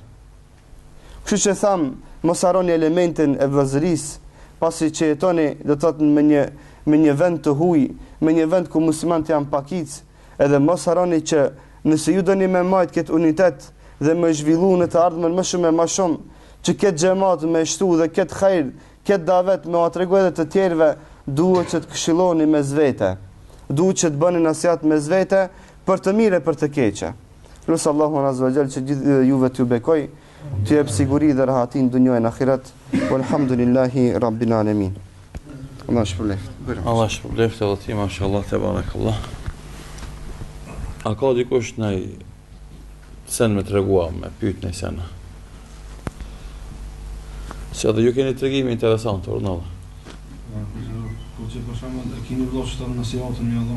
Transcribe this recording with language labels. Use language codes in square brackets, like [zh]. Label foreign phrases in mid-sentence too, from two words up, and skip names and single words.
[sq] Kështu që tham, mos harroni elementin e vëllazërisë, pasi që jetoni do të thotë me një vend të huaj, me një vend ku muslimanët janë pakic, edhe mos harroni që nëse ju doni me majt këtë unitet dhe me zhvillu në të ardhmen më shumë e më shumë, që këtë xhamat me shtu dhe këtë hajër, këtë davet me ua tregu edhe të tjerëve, duhet që të këshilloni mes vete. Duhet që të bëni nasihat mes vete për të mirë e për të keqe. Lutë Allahun [ar] عز وجل [sq] që gjithë juve t'ju bekoj, t'ju jep siguri dhe rahatin dunjë e ahiret. [ar] والحمد لله رب العالمين. [sq] Allah shpëleft. Allah shpëleft edhe ti, mashallah, te barakallah. A ka dikush nëj sen me tregua, me pyet në sena? Se edhe ju keni tregime interesant, ornalla. Po që për shembull e keni vëllai që nasihatën më dhon.